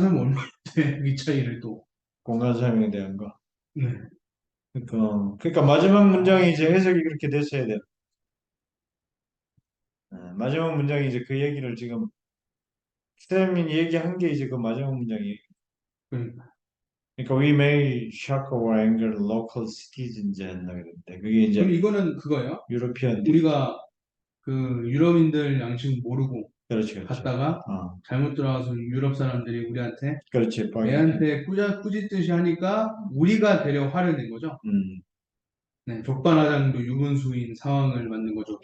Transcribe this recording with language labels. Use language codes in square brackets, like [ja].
[ko] 사람 얼마나 돼? 이 차이를 또. 공간 사용에 대한 거. 네. 그러니까 마지막 문장이 이제 해석이 그렇게 됐어야 돼. 마지막 문장이 이제 그 얘기를 지금 쌤이 얘기한 게 이제 그 마지막 문장이. 그러니까. [en] 그러니까 we may shock or anger local citizens 했나 그랬는데 그게 [ko] 그럼 이제 이거는 그거예요. 유러피언들이지. 우리가 그 유럽인들 양식 모르고 그렇지, 그렇지. 갔다가 어, 잘못 들어가서 유럽 사람들이 우리한테 그렇지. 빠개팅. 애한테 꾸짖듯이 하니까 우리가 되려 화를 낸 거죠. 음, 네, 적반하장도 유분수인 상황을 만든 거죠.